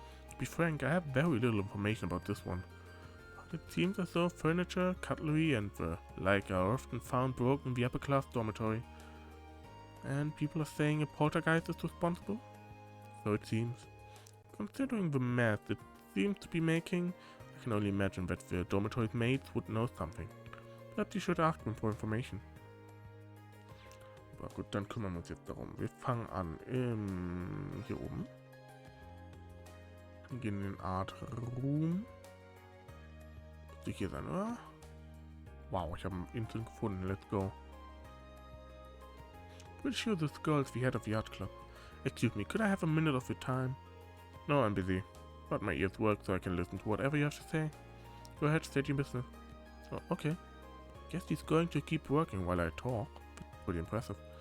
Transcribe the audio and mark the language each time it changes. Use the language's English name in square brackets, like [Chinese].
[English] To be frank, I have very little information about this one. But it seems as though furniture, cutlery, and the like are often found broken in the upper class dormitory. And people are saying a poltergeist is responsible? So it seems. Considering the mess it seems to be making, I can only imagine that the dormitory's mates would know something. Perhaps you should ask them for information. [German] Aber gut, dann kümmern wir uns jetzt darum. Wir fangen an hier oben. Wir gehen in den Art Room. Müsste hier sein, oder? Wow, ich habe einen Insel gefunden. [English] Let's go. Pretty sure this girl is the head of the art club. Excuse me, could I have a minute of your time? No, I'm busy. But my ears work so I can listen to whatever you have to say. Go ahead, state your business. Oh, okay. Guess he's going to keep working while I talk. That's pretty impressive.